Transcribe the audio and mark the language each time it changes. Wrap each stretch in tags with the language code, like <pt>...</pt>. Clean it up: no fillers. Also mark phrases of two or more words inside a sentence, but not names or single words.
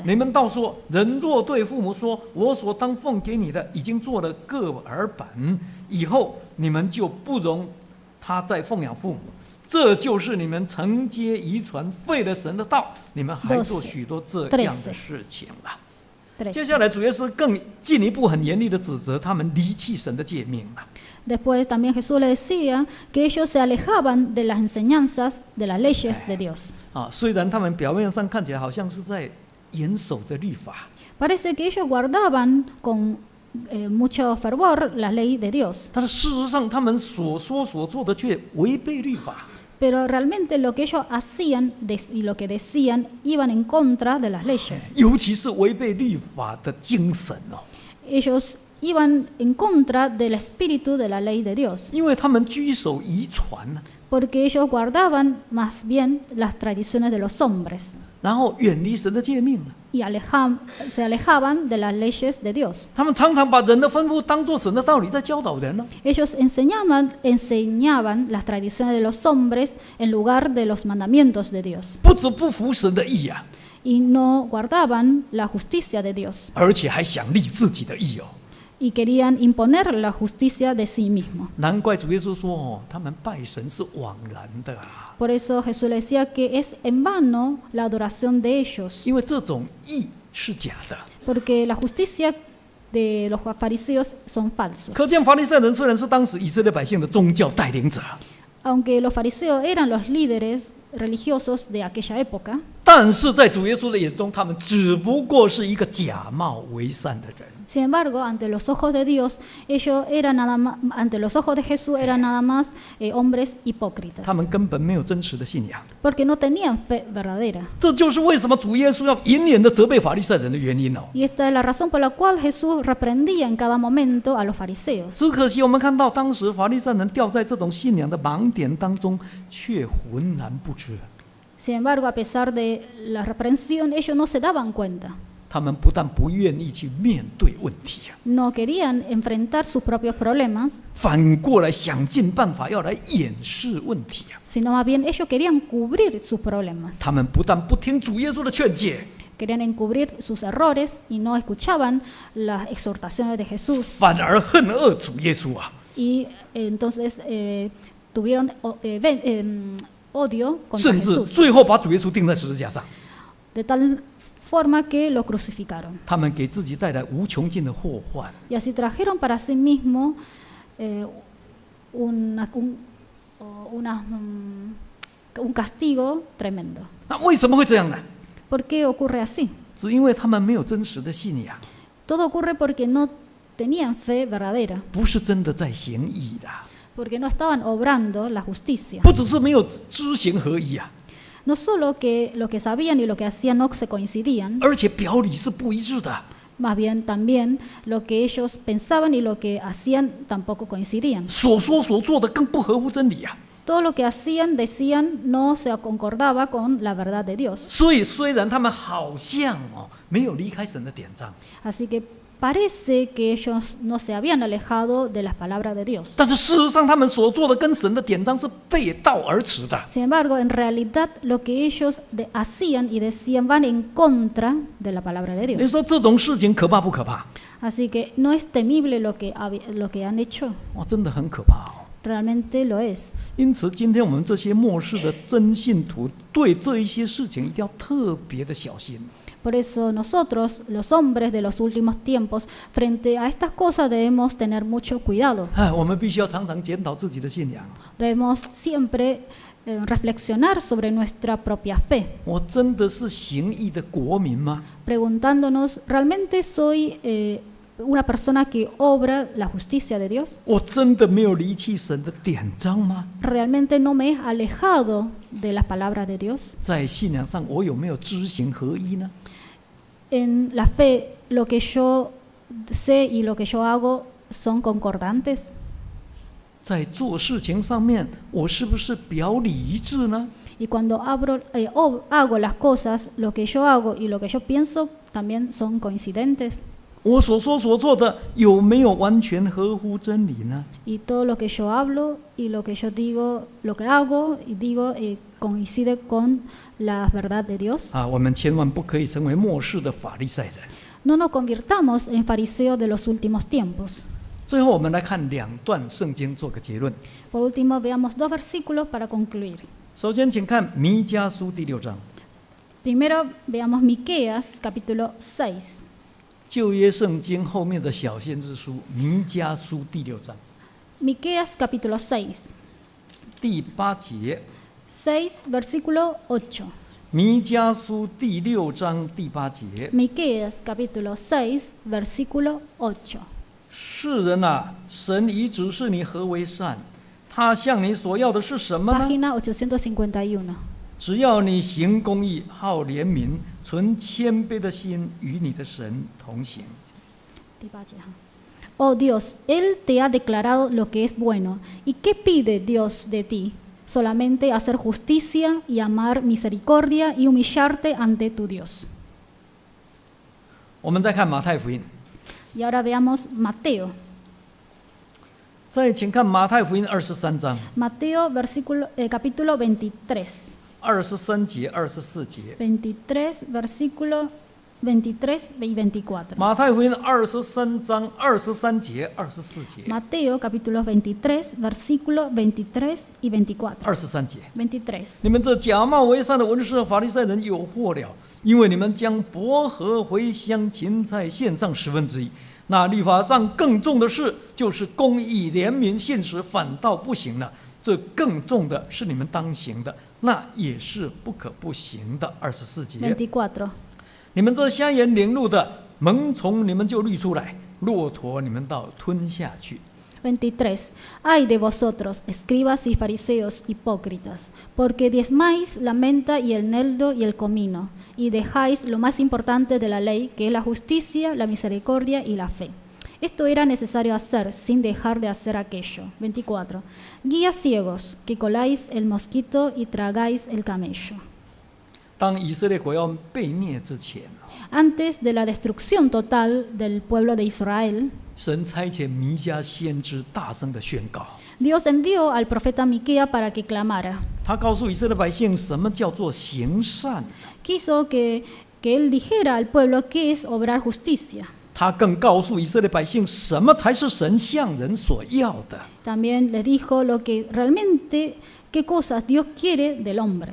<zh>你们倒说，人若对父母说，我所当奉给你的已经做了个耳本，以后你们就不容他再奉养父母，这就是你们承接遗传，废了神的道，你们还做许多这样的事情了。接下来主耶稣更进一步很严厉的指责他们离弃神的诫命了。</zh> <es>Después también Jesús le decía que ellos se alejaban de las enseñanzas de las leyes de Dios.</es> <zh>啊，虽然他们表面上看起来好像是在严守着律法，</zh> <es>Parece que ellos guardaban con mucho fervor la ley de Dios,</es> <zh>但是事实上他们所说所做的却违背律法。</zh> <es>pero realmente lo que ellos hacían y lo que decían iban en contra de las leyes.</es> <zh>尤其是违背律法的精神哦，</zh> <es>Ellos iban en contra del espíritu de la ley de Dios,</es> <zh>因为他们居守遗传呢，</zh> <es>porque ellos guardaban más bien las tradiciones de los hombres</es> <zh>然后远离神的诫命呢。</zh> <es>y se alejaban de las leyes de Dios.</es> <zh>他们常常把人的吩咐当作神的道理在教导人呢。</zh> <es>Ellos enseñaban las tradiciones de los hombres en lugar de los mandamientos de Dios</es> <zh>不止不服神的意啊，</zh> <es>y no guardaban la justicia de Dios</es> <zh>而且还想立自己的意哦。</zh> <es>y querían imponer la justicia de sí mismo.</es> <zh>难怪主耶稣说哦，他们拜神是枉然的啊，</zh> <es>Por eso Jesús le decía que es en vano la adoración de ellos,</es> <zh>因为这种义是假的。</zh> <es>porque la justicia de los fariseos son falsos.</es> <zh>可见法利赛人虽然是当时以色列百姓的宗教带领者，</zh> <es>Aunque los fariseos eran los líderes religiosos de aquella época,</es> <zh>但是在主耶稣的眼中，他们只不过是一个假冒为善的人。</zh> <es>Sin embargo, ante los ojos de Dios, ellos eran nada más, ante los ojos de Jesús eran nada más hombres hipócritas,</es> <zh>他们根本没有真实的信仰。</zh> <es>porque no tenían fe verdadera.</es> <zh>这就是为什么主耶稣要严严的责备法利赛人的原因哦。</zh> <es>Y esta es la razón por la cual Jesús reprendía en cada momento a los fariseos.</es> <zh>只可惜我们看到当时法利赛人掉在这种信仰的盲点当中，却浑然不知。</zh> <es>Sin embargo, a pesar de la reprensión, ellos no se daban cuenta.</es> <zh>他们不但不愿意去面对问题啊，</zh> <es>No querían enfrentar sus propios problemas,</es> <zh>反过来想尽办法要来掩饰问题啊。</zh> <es>sino más bien ellos querían cubrir sus problemas.</es> <zh>他们不但不听主耶稣的劝诫，</zh> <es>Querían encubrir sus errores y no escuchaban las exhortaciones de Jesús.</es> <zh>反而恨恶主耶稣啊。</zh> <es>Y entonces tuvieron odio contra</es> <zh>甚至</zh> <es>Jesús,</es> <zh>最后把主耶稣钉在十字架上。</zh> <es>de tal forma que lo crucificaron.</es> <zh>他们给自己带来无穷尽的祸患。</zh> <es>Y así trajeron para sí mismos un castigo tremendo.</es> <zh>那为什么会这样呢？</zh> <es>¿Por qué ocurre así?</es> <zh>只因为他们没有真实的信仰，</zh> <es>Todo ocurre porque no tenían fe verdadera,</es> <zh>不是真的在行义的，</zh> <es>porque no estaban obrando la justicia.</es> <zh>不只是没有知行合一啊，</zh> <es>No solo que lo que sabían y lo que hacían no se coincidían,</es> <zh>而且表里是不一致的。</zh> <es>más bien también lo que ellos pensaban y lo que hacían tampoco coincidían.</es> <zh>所说所做的更不合乎真理啊。</zh> <es>Todo lo que hacían, decían, no se concordaba con la verdad de Dios.</es> <zh>所以虽然他们好像没有离开神的典章，</zh> <es>Así que parece que ellos no se habían alejado de las palabras de Dios.</es> <zh>但是事实上他们所做的跟神的典章是背道而驰的。</zh> <es>Sin embargo, en realidad lo que ellos hacían y decían van en contra de la palabra de</es> <zh>你</zh> <es>Dios.</es> <zh>说这种事情可怕不可怕？</zh> <es>Así que no es temible lo que han hecho,</es> <zh>哇，真的很可怕哦。</zh> <es>realmente lo es.</es> <zh>因此，今天我们这些末世的真信徒，对这一些事情一定要特别的小心。</zh> <es>Por eso nosotros, los hombres de los últimos tiempos, frente a estas cosas debemos tener mucho cuidado.</es> <zh>我们必须要常常检讨自己的信仰。</zh> <es>Debemos siempre reflexionar sobre nuestra propia fe,</es> <zh>我真的是行义的国民吗？</zh> <es>preguntándonos, ¿realmente soy una persona que obra la justicia de Dios?</es> <zh>我真的没有离弃神的典章吗？</zh> <es>¿Realmente no me he alejado de las palabras de Dios?</es> <zh>在信仰上，我有没有知行合一呢？</zh> <es>En la fe, lo que yo sé y lo que yo hago son concordantes.</es> <zh>在做事情上面，我是不是表里一致呢？</zh> <es>Y cuando hago las cosas, lo que yo hago y lo que yo pienso también son coincidentes.</es> <zh>我所说所做的有没有完全合乎真理呢？</zh> <es>Y todo lo que yo hablo y lo que yo digo, lo que hago y digo coincide con la verdad de Dios.</es> <zh>我们千万不可以成为末世的法利赛人。</zh> <es>No nos convirtamos en fariseos de los últimos tiempos.</es> <zh>最后，我们来看两段圣经做个结论。</zh> <es>Por último, veamos 2 versículos para concluir.</es> <zh>首先，请看弥迦书第6章。</zh> <es>Primero, veamos Miqueas, capítulo 6.</es> <zh>旧约圣经后面的小先知书弥迦书第6章</zh> <es>Miqueas, capítulo 6.</es> <zh>第8节。</zh> <es>6, versículo 8.</es> <zh>弥迦书第6章第8节。</zh> <es>Miqueas, capítulo 6, versículo 8.</es> <zh>世人啊，神已指示你何为善，他向你所要的是什么呢？</zh> <es>Página 851.</es> <zh>只要你行公义，好怜悯，存谦卑的心，与你的神同行。</zh> <es>Oh Dios, Él te ha declarado lo que es bueno. ¿Y qué pide Dios de ti? Solamente hacer justicia y amar misericordia y humillarte ante tu Dios.</es> <zh>我们再看马太福音，</zh> <es>Y ahora veamos Mateo.</es> <zh>再请看马太福音23章</zh> <es>Mateo, capítulo 23.</es> <zh>23 节、24节。</zh> <es>23, versículo 23 y 24.</es> <zh>马太福音23章23节、24节。</zh> <es>Mateo, capítulo 23, versículo 23 y 24.</es> <zh>23 节。</zh> <es>23.</es> <zh>你们这假冒为善的文士和法利赛人有祸了，因为你们将薄荷、茴香、芹菜献上1/10。那律法上更重的事，就是公义、怜悯、信实，反倒不行了。这更重的是你们当行的，那也是不可不行的。24节。 24. 你们这瞎眼领路的， 猛从你们就滤出来，骆驼你们倒吞下去。</zh> <es>23. Ay de vosotros, escribas y fariseos hipócritas, porque diezmáis la menta y el eneldo y el comino, y dejáis lo más importante de la ley, que es la justicia, la misericordia y la fe. Esto era necesario hacer, sin dejar de hacer aquello. 24. Guías ciegos, que coláis el mosquito y tragáis el camello.</es> <zh>当以色列国要被灭之前，</zh> <es>Antes de la destrucción total del pueblo de Israel,</es> <zh>神差遣弥迦先知大声的宣告，</zh> <es>Dios envió al profeta Miquea para que clamara.</es> <zh>他告诉以色列百姓什么叫做行善，</zh> <es>Quiso que él dijera al pueblo qué es obrar justicia.</es> <zh>他更告诉以色列百姓什么才是神向人所要的，</zh> <es>También les dijo lo que realmente, qué cosas Dios quiere del hombre,</es>